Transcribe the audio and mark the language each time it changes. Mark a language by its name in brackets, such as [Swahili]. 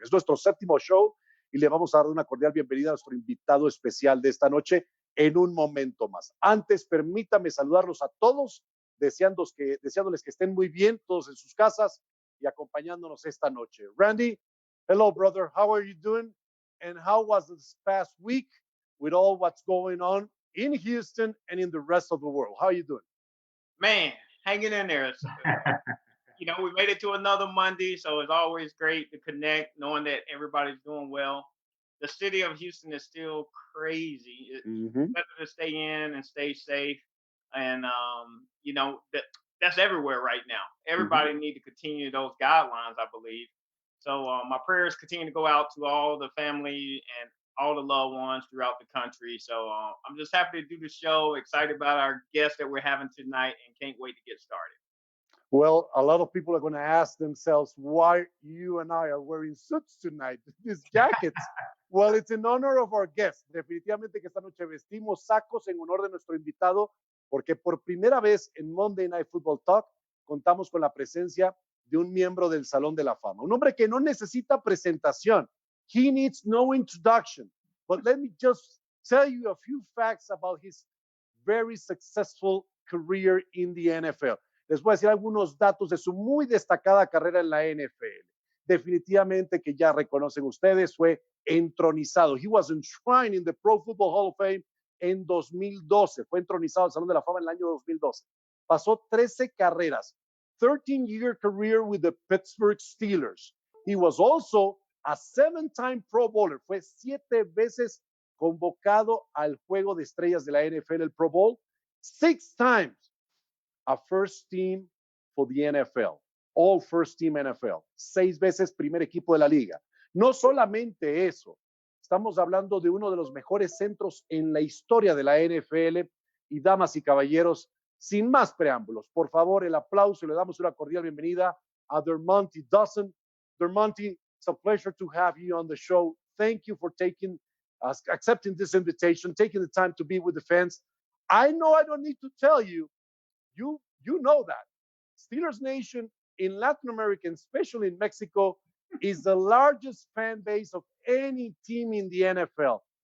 [Spanish] Es nuestro 7º show y le vamos a dar una cordial bienvenida a nuestro invitado especial de esta noche en un momento más. Antes, permítame saludarlos a todos, deseándoles que estén muy bien, todos en sus casas y acompañándonos esta noche. [English] Randy, hello, brother. How are you doing? And how was this past week with all what's going on in Houston and in the rest of the world? How are you doing? Man, hanging in there. You know, we made it to another Monday, so it's always great to connect, knowing that everybody's doing well. The city of Houston is still crazy. It's better to stay in and stay safe. And, you know, that's everywhere right now. Everybody need to continue those guidelines, I believe. So my prayers continue to go out to all the family and all the loved ones throughout the country. So I'm just happy to do the show, excited about our guest that we're having tonight, and can't wait to get started. Well, a lot of people are going to ask themselves why you and I are wearing suits tonight, these jackets. Well, it's in honor of our guest. [Spanish] Definitivamente que esta noche vestimos sacos en honor de nuestro invitado, porque por primera vez en Monday Night Football Talk contamos con la presencia de un miembro del Salón de la Fama. Un hombre que no necesita presentación. [English] He needs no introduction. But let me just tell you a few facts about his very successful career in the NFL. [Spanish] Les voy a decir algunos datos de su muy destacada carrera en la NFL. Definitivamente que ya reconocen ustedes, fue entronizado. [English] He was enshrined in the Pro Football Hall of Fame [Spanish] en 2012. Fue entronizado al Salón de la Fama en el año 2012. Pasó 13 carreras. [English] 13-year career with the Pittsburgh Steelers. He was also a 7-time Pro Bowler. [Spanish] Fue 7 veces convocado al Juego de Estrellas de la NFL, el Pro Bowl. [English] 6 times a first team for the NFL. All first team NFL. [Spanish] 6 veces primer equipo de la liga. No solamente eso, estamos hablando de uno de los mejores centros en la historia de la NFL. Y damas y caballeros, sin más preámbulos, por favor, el aplauso y le damos una cordial bienvenida a Dermontti Dawson. [English] Dermontti, it's a pleasure to have you on the show. Thank you for accepting this invitation, taking the time to be with the fans. I know I don't need to tell you, you know that. Steelers Nation in Latin America, especially in Mexico, is the largest fan base of any team in the NFL.